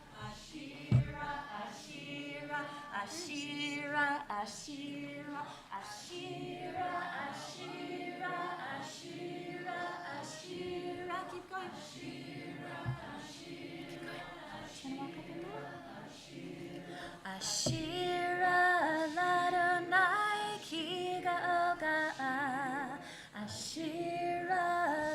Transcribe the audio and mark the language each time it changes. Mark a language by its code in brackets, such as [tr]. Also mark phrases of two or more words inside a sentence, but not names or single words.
[he] אשירה, אשירה, אשירה, אשירה, אשירה, אשירה, אשירה, אשירה. [en] Keep going. [he] אשירה, אשירה. [en] Keep going. Can you walk up and down? [he] אשירה לה' כי גאה גאה אשירה